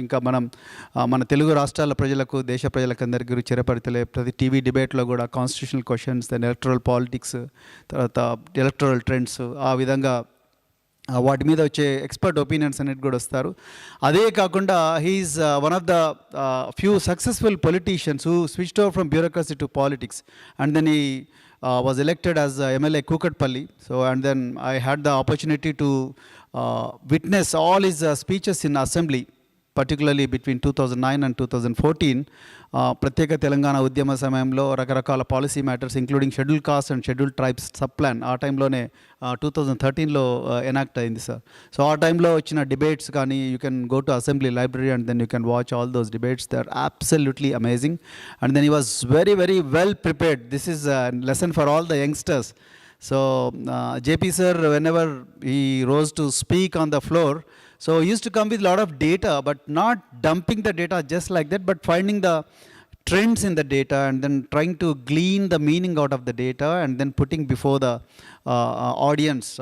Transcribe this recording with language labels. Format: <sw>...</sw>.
<te>ఇంకా మన తెలుగు రాష్ట్రాల ప్రజలకు, దేశ ప్రజలకు అందరికీ చిరపరితలే ప్రతి టీవీ డిబేట్లో కూడా constitutional questions, then electoral politics, తర్వాత ఎలక్టరల్ ట్రెండ్స్, ఆ విధంగా వాటి మీద వచ్చే ఎక్స్పర్ట్ ఒపీనియన్స్ అనేది కూడా వస్తారు. అదే కాకుండా</te> <en>He's one of the few successful politicians who switched over from bureaucracy to politics, and then he was elected as MLA Kukatpalli. So and then I had the opportunity to witness all his speeches in assembly. Particularly between 2009 and 2014</en> <te>ప్రత్యేక తెలంగాణ ఉద్యమ సమయంలో రకరకాల policy matters</te> <en>including schedule caste and schedule tribes sub plan</en> <te>ఆ టైంలోనే 2013లో enact అయింది sir. So ఆ టైంలో వచ్చిన డిబేట్స్ కానీ</te> <en>You can go to assembly library and then you can watch all those debates. They are absolutely amazing and then he was very very well prepared. This is lesson for all the youngsters. So JP sir, whenever he rose to speak on the floor, so he used to come with a lot of data, but not dumping the data just like that, but finding the trends in the data and then trying to glean the meaning out of the data and then putting before the audience.</en>